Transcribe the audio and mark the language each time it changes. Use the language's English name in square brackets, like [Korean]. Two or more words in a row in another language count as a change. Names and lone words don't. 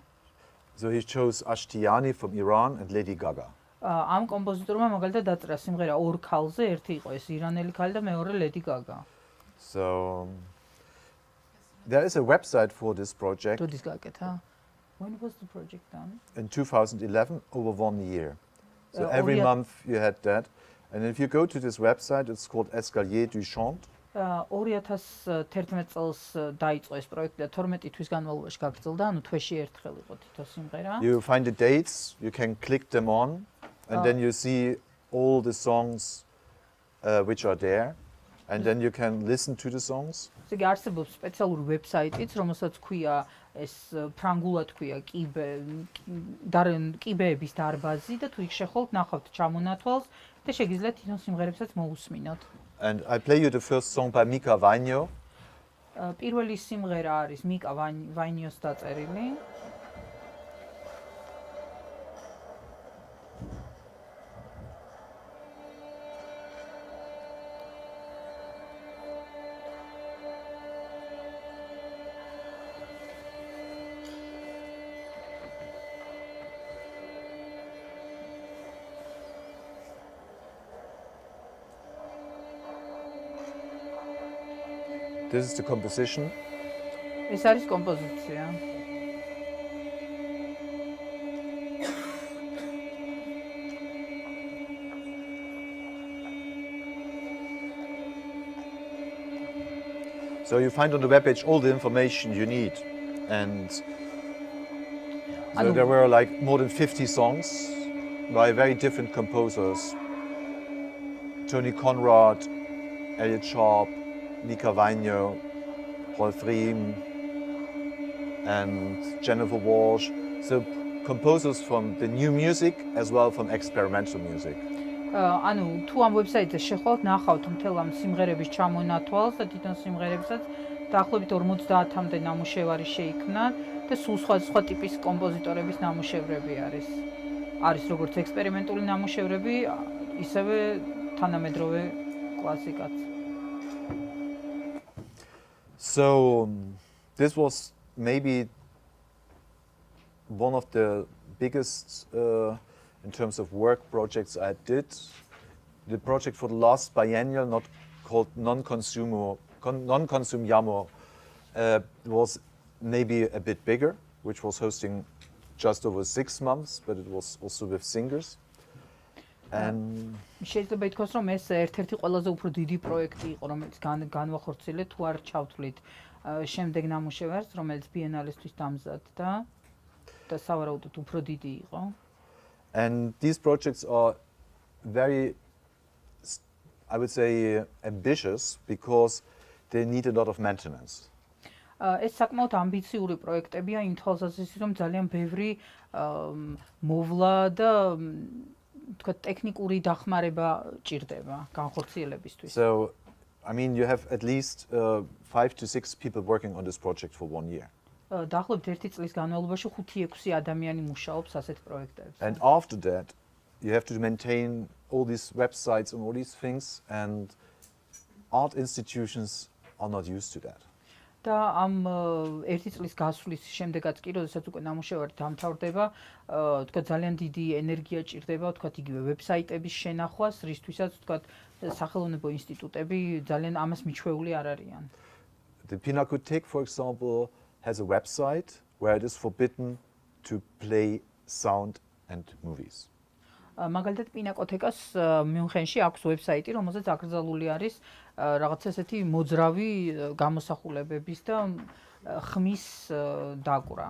[English] So he chose Ashtiani from Iran and Lady Gaga. [Georgian] ამ კომპოზიტორმა მაგალითად დაწერა სიმღერა 2 ქალზე, ერთი იყო ეს ირანელი ქალი და მეორე Lady Gaga. [English] So there is a website for this project. [Georgian] როდის გაკეთა? [English] When was the project done? In 2011, over 1 year. So every month you had that. And if you go to this website, it's called Escalier du Chant. [Georgian] 2011 წელს დაიწყო ეს პროექტი და 12 თვის განმავლობაში გაგრძელდა, ანუ თვეში ერთხელ იყო თითო სიმღერა. [English] You find the dates, you can click them on, And then you see all the songs which are there, and then you can listen to the songs. [Georgian] ესე იგი არსებობს სპეციალური ვებსაიტიც, რომელსაც ქვია ეს ფრანგულად ქვია კიბეების დარბაზი და თუ იქ შეხვალთ ნახავთ ჩამონათვალს და შეგიძლიათ თვითონ სიმღერებსაც მოусმინოთ. [English] And I play you the first song by Mika Vainio. [Georgian] პირველი სიმღერა არის მიკა ვაინიოს დაწერილი. [English] This is the composition. [Georgian] ეს არის კომპოზიცია. [English] So you find on the webpage all the information you need, and so there were like more than 50 songs by very different composers: Tony Conrad, Elliot Sharp, Mika Vainio, Rolf Riem, and Jennifer Walsh. So composers from the new music as well from experimental music. [Georgian] ანუ თუ ამ ვებსაიტზე შეხვალთ, ნახავთ მთელ ამ სიმღერების ჩამონათვალს და თვითონ სიმღერებსაც დაახლოებით 50-მდე ნამუშევარი შეიქმნა და სულ სხვა ტიპის კომპოზიტორების ნამუშევრები არის. არის როგორც ექსპერიმენტული ნამუშევრები, ისევე თანამედროვე კლასიკაც. [English] So this was maybe one of the biggest in terms of work projects I did. The project for the last biennial, not called Non-Consumiamo, was maybe a bit bigger, which was hosting just over 6 months, but it was also with singers. [Georgian] შეიძლება ითქვას, რომ ეს ერთ-ერთი ყველაზე უფრო დიდი პროექტი იყო, რომელიც განვახორციელეთ თუ არ ჩავთვლით შემდეგ ნამუშევარს, რომელიც ბიენალესთვის დამზადდა და სავარაუდოდ უფრო დიდი იყო. [English] And these projects are very, I would say, ambitious because they need a lot of maintenance. [Georgian] ეს საკმაოდ ამბიციური პროექტებია იმ თვალსაზრისით, რომ ძალიან ბევრი მოვლა და თქვა ტექნიკური დახმარება ჭირდება განხორციელებისთვის. [English] So, I mean, you have at least 5 to 6 people working on this project for 1 year. [Georgian] დაახლოებით 1 წლის განმავლობაში 5-6 ადამიანი მუშაობს ასეთ პროექტებზე. [English] And after that, you have to maintain all these websites and all these things, and art institutions are not used to that. [Georgian] და ამ 1 წლის გასვლის შემდეგაც კი, როდესაც უკვე ნამუშევარი დამთავრდება, თქვა ძალიან დიდი ენერგია ჭირდება, თქვა იგივე ვებსაიტების შენახვას, რისთვისაც თქვა სახელმწიფო ინსტიტუტები ძალიან ამას მიჩვეული არ არიან. [English] The Pinakothek, for example, has a website where it is forbidden to play sound and movies. [Georgian] მაგალითად პინაკოთეკას მიუნხენში აქვს ვებსაიტი, რომელზეც აკრძალული არის რაღაც ესეთი მოძრავი გამოსახულებების და ხმის დაკვრა.